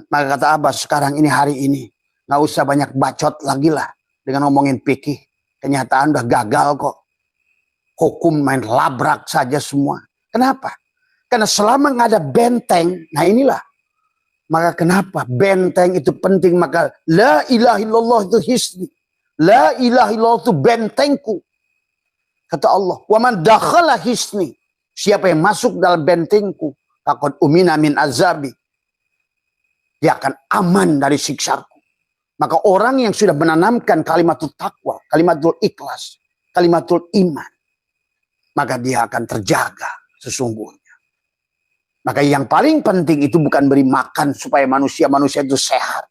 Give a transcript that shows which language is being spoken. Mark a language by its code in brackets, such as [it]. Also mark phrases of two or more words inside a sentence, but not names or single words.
[id] Maka kata Abah sekarang ini hari ini. Nggak usah banyak bacot lagi lah. Dengan ngomongin fikih. Kenyataan udah gagal kok. Hukum main labrak saja semua. Kenapa? Karena selama nggak ada benteng. Nah inilah. Maka kenapa benteng itu penting. [ar] Maka لا إله إلا الله itu hisni. لا إله إلا الله [id] itu bentengku. [ar] Kata Allah, "ومن دخل حصني." [id] Siapa yang masuk dalam bentengku, [ar] فقد أمن من عذابي. [id] Dia akan aman dari siksaku. Maka orang yang sudah menanamkan [ar] كلمة التقوى, كلمة الإخلاص, كلمة الإيمان, [id] maka dia akan terjaga sesungguhnya. Maka yang paling penting itu bukan beri makan supaya manusia itu sehat.